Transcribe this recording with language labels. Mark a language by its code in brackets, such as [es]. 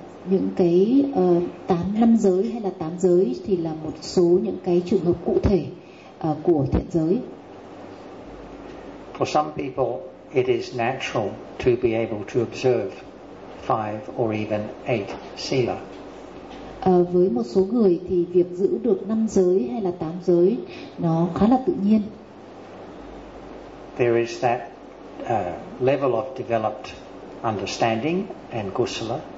[vi] Những cái 8 giới hay là 8 giới thì là một số những cái trường hợp cụ thể của thiện giới. [en] For some people it is natural to be able to observe 5 or even 8 sila. [vi] Với một số người thì việc giữ được 5 giới hay là 8 giới nó khá là tự nhiên. [en] There is that level of developed understanding and kusala.